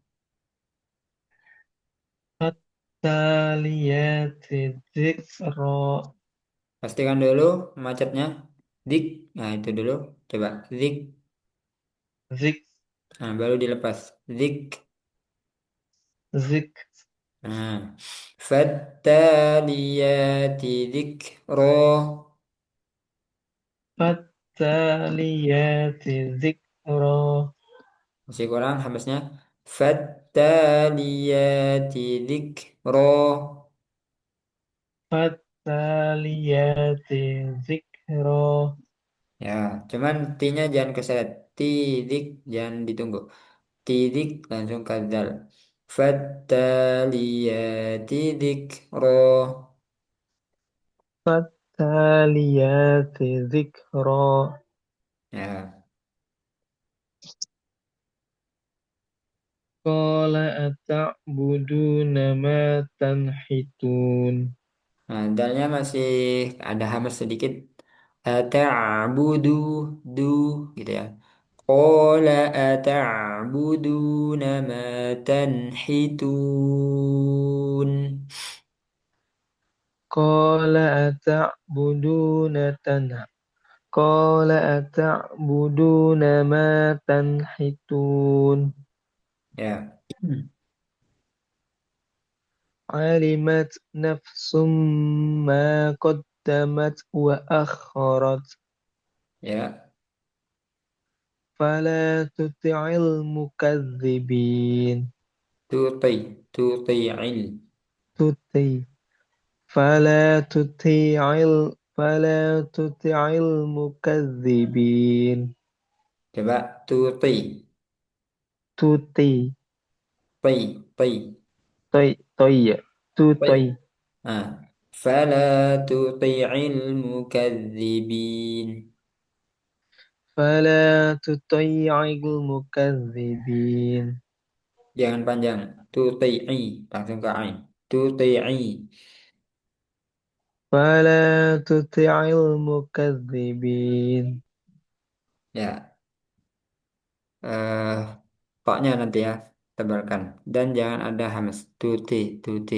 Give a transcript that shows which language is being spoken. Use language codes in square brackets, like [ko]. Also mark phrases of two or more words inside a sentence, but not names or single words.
[ar] فالتاليات ذكرا. [id] Pastikan dulu macetnya. Dik, nah itu dulu. Coba dik, Zik, nah baru dilepas. Dik, zik, [ar] nah. فالتاليات ذكرا. فالتاليات ذكرا. [id] Masih kurang habisnya. [ar] فالتاليات ذكرا. فالتاليات ذكرا. [id] Ya, cuman T-nya jangan keseret. Tidik jangan ditunggu. Tidik langsung ke dal. [ar] فالتاليات ذكرا. فالتاليات, zikra. [id] Ya, [ar] قال أتعبدون ما تنحتون. [id] nah, dalnya masih ada hamas sedikit. Ata'budu du gitu ya. [ar] قال أتعبدون ما تنحتون. قال أتعبدون تنحـ. قال أتعبدون ما تنحتون. [id] Ya. [ar] علمت نفس ما قدمت وأخرت. [id] Ya, [ar] فلا تطع المكذبين. تطـ تطع. Tuti. فلا تطع المكذبين. [id] Coba tuti, [ar] Tuti. ti, ti, Toy. Toy. Tu ti. toy. Nah, فلا تطع المكذبين. فلا تطع المكذبين. [id] Jangan panjang. Tuti'i, langsung ke ain. [ar] Tuti'i. فلا تطع المكذبين. [id] Ya, eh toknya nanti ya, tebalkan. Dan jangan ada hamas. [ar] تطـ تطـ.